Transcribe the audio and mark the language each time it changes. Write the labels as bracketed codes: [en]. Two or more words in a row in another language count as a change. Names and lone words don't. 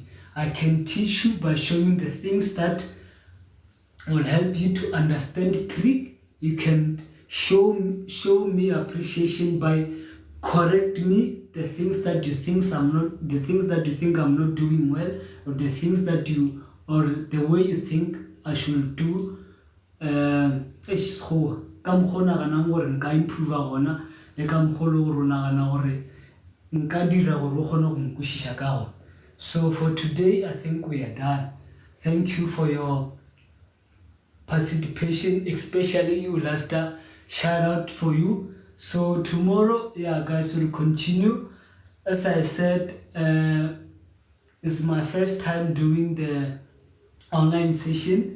[en] I can teach you by showing the things that will help you to understand trick. You can show me appreciation by correct me the things that you think I'm not doing well, or the things that you, or the way you think I should do. [nso] Ka mokgwa o naganang gore nka improve gona, le ka mokgwa le gore o nagana gore nka dira gore o kgone go nkwešiša ka gona. [en] So for today, I think we are done. Thank you for your participation, especially you, Lasta. Shout out for you. So tomorrow, yeah, guys, we'll continue. As I said, it's my first time doing the online session.